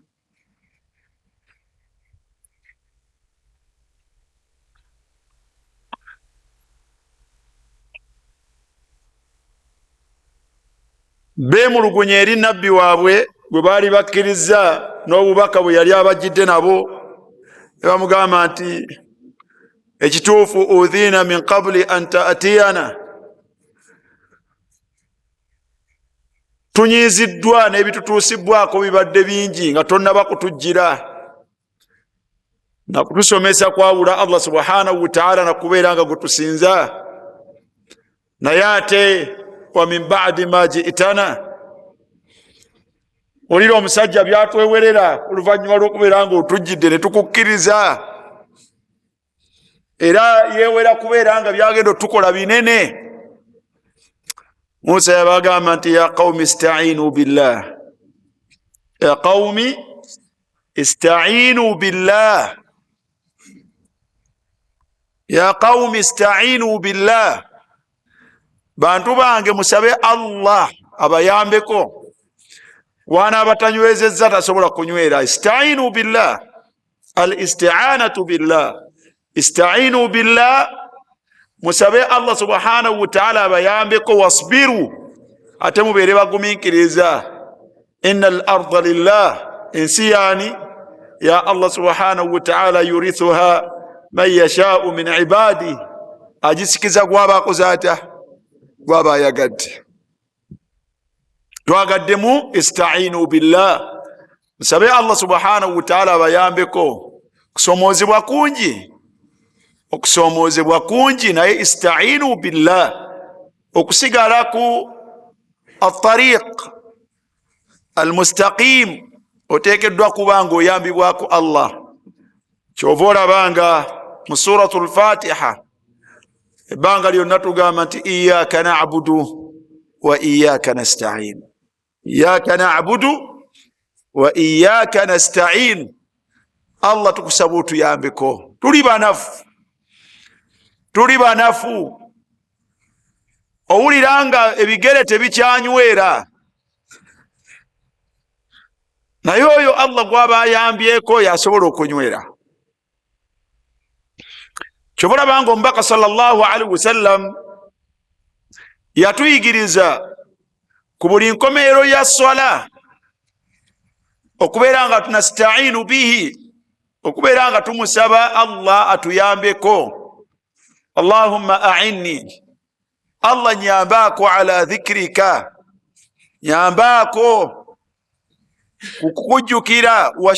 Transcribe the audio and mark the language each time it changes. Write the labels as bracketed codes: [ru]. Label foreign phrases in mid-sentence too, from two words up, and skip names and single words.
[lg] beemulugunya eri nabbi waabwe bwe baali bakkiriza n'obubaka bwe yali abajjidde nabo, ne bamugamba nti ekituufu [ar] أوذينا من قبل أن تأتينا, [lg] tunyiziddwa n'ebitutuusibwako bibadde bingi nga tonnaba kutujjira. nakutusomesa kwawula Allah [ar] سبحانه وتعالى [lg] nakubeera nga gutusinza, naye ate [ar] ومن بعد ما جئتنا, [lg] olira omusajja byatwewerera oluvannyuma lw'okubeera nga otujjidde ne tukukkiriza. era yewera kubeera nga byagenda tukola binene. [ar] Musa [lg] yabagamba nti [ar] يا قوم استعينوا بالله، يا قوم استعينوا بالله، يا قوم استعينوا بالله, ya qaumi istainu billah, [lg] bantu bange musabe Allah abayambeko. Wana abatanywezezza tasobola kunywera. [ar] استعينوا بالله، الاستعانة بالله, استعينوا بالله, musabe Allah سبحانه وتعالى abayambeko. [lg] Wasbiru, ate mubeere bagumiikiriza. [ar] إن الأرض لله, [lg] ensi yani ya [ar] Allah سبحانه وتعالى يورثها من يشاء من عباده, [lg] agisikiza gwaba akoze atya, gwaba ayagadde. [ar] Twagaddemu استعينوا بالله, musabe Allah سبحانه وتعالى abayambeko. [lg] Kusomoozebwa kungi, okusomoozebwa kungi, naye [ar] استعينوا بالله, [lg] okusigala ku [ar] الطريق المستقيم, [lg] oteekeddwa kuba nga oyambibwako Allah. Kyova olabanga mu suratul Fatiha ebbanga lyonna tugamba nti [ar] إياك نعبد وإياك نستعين، إياك نعبد وإياك نستعين. [lg] Allah tukusaba otuyambeko. Tuli banafu, owulira nga ebigere tebikyanywera, naye oyo Allah gwaba ayambyeko yasobola okunywera. Kyobalabanga omubaka [ar] صلى الله عليه وسلم [lg] yatuyigiriza ku buli nkomeero ya swala okubeera nga [ar] نستعين به, [lg] okubeera nga tumusaba Allah atuyambeko. [ar] اللهم أعني, Allah nyambako على ذكرك, [lg] nyambako kukujjukira, [ar] wa